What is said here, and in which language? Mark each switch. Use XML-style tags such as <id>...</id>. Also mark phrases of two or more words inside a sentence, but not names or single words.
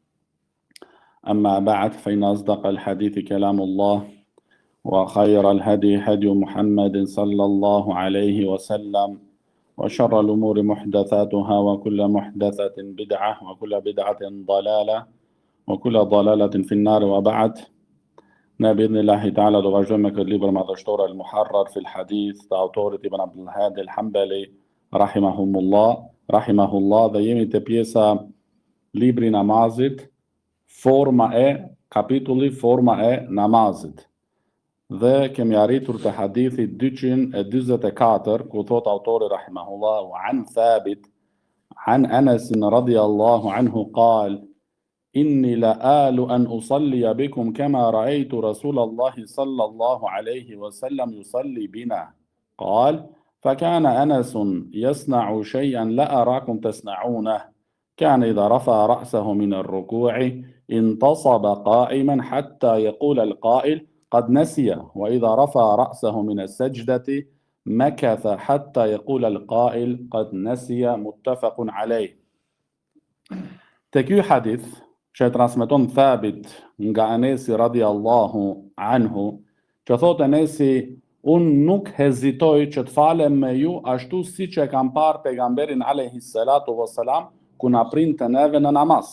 <ar>أما بعد، فإن أصدق الحديث كلام الله، وخير الهدي هدي محمد صلى الله عليه وسلم، وشر الأمور محدثاتها، وكل محدثة بدعة، وكل بدعة ضلالة، وكل ضلالة في النار. وبعد، بإذن الله تعالى</ar> <sq>do vazhdojmë me këtë libër madhështor al-Muharrar fi al-Hadith të autorit Ibn Abdul Hadi al-Hanbali rahimahullah, dhe jemi te pjesa libri namazit, kapitulli forma e namazit. Dhe kemi arritur te hadithi 244 ku thot autori rahimahullah:</sq> <ar>"وعن ثابت عن أنس رضي الله عنه قال إني لآل أن أصلي بكم كما رأيت رسول الله صلى الله عليه وسلم يصلي بنا. قال: فكان أنس يصنع شيئا لا أراكم تصنعونه. كان إذا رفع رأسه من الركوع انتصب قائما حتى يقول القائل قد نسي، وإذا رفع رأسه من السجدة مكث حتى يقول القائل قد نسي." متفق عليه.</ar> <sq>Te ky hadith që transmeton Thabit nga Anesi</sq> <ar>رضي الله عنه,</ar> <sq>që thot Anesi: unë nuk hezitoj që të falem me ju ashtu si që kam parë pejgamberin</sq> <ar>عليه الصلاة والسلام</ar> <sq>ku na printe neve në namaz.</sq>